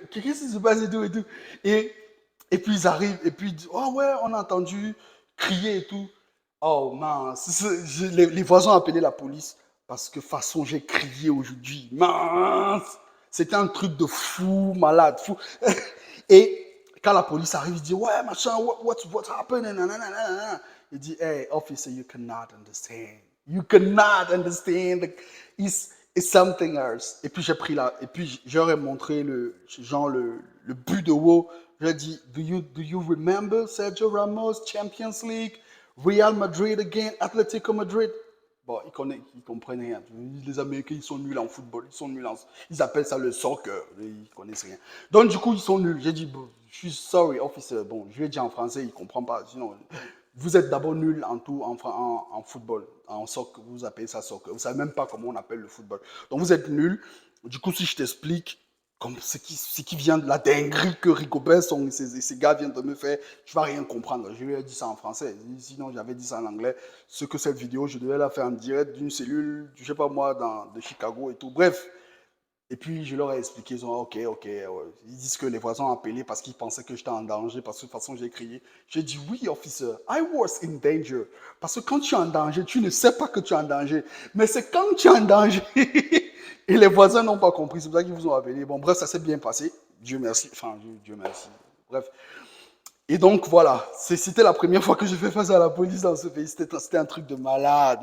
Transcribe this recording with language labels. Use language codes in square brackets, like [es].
[fr] Qu'est-ce qui se passe et tout et tout? Et, et puis ils arrivent, et puis ils disent, oh ouais, on a entendu crier et tout. Oh mince, les voisins ont appelé la police parce que façon j'ai crié aujourd'hui. Mince! C'était un truc de fou, malade, fou. Et quand la police arrive, il dit, ouais, machin, [en] what's happening? [fr] Il dit, [en] hey, officer, you cannot understand. You cannot understand. Like, it's something else. [fr] Et puis j'ai pris là, et puis j'aurais montré le but de WoW. J'ai dit, [en] do you remember Sergio Ramos, Champions League, Real Madrid again, Atletico Madrid? [fr] Bon, ils comprennent rien. Les Américains, ils sont nuls en football. Ils appellent ça le soccer. Ils connaissent rien. Donc, du coup, ils sont nuls. J'ai dit, bon, je suis sorry, officer. Bon, je lui ai dit en français, il ne comprend pas. Sinon, vous êtes d'abord nuls en tout, en football. En soccer, vous appelez ça soccer. Vous ne savez même pas comment on appelle le football. Donc, vous êtes nuls. Du coup, si je t'explique, comme ce qui vient de la dinguerie que Rigobert, ces gars viennent de me faire, tu vas rien comprendre. Je lui ai dit ça en français. Sinon, j'avais dit ça en anglais. Ce que cette vidéo, je devais la faire en direct d'une cellule, je sais pas moi, de Chicago et tout. Bref. Et puis, je leur ai expliqué, ils ont dit, ok. Ouais. Ils disent que les voisins ont appelé parce qu'ils pensaient que j'étais en danger, parce que de toute façon, j'ai crié. J'ai dit, oui, [en] officer, I was in danger. [fr] Parce que quand tu es en danger, tu ne sais pas que tu es en danger. Mais c'est quand tu es en danger. Et les voisins n'ont pas compris. C'est pour ça qu'ils vous ont appelé. Bon, bref, ça s'est bien passé. Dieu merci. Enfin, Dieu merci. Bref. Et donc, voilà. C'était la première fois que je fais face à la police dans ce pays. C'était un truc de malade.